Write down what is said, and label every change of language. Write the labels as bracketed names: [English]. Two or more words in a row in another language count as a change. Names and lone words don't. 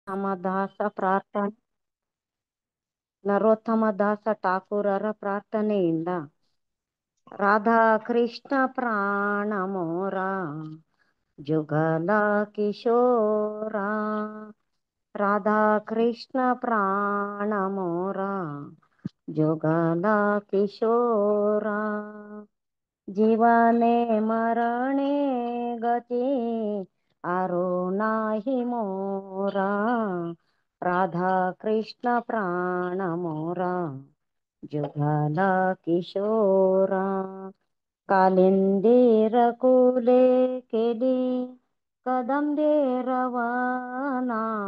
[Kannada] ರಾಮದಾಸ ಪ್ರಾರ್ಥನೆ ನರೋತ್ತಮದಾಸ ಠಾಕೂರರ ಪ್ರಾರ್ಥನೆಯಿಂದ [Bangla] রাধা কৃষ্ণ প্রাণ মোর যুগল কিশোর রাধা কৃষ্ণ প্রাণ মোর যুগল কিশোর জীবনে মরণে গতি আর নাহি মোর রাধা কৃষ্ণ প্রাণ মোর যুগল কিশোর কালিন্দীর কূলে কেলি কদম্বে রবানা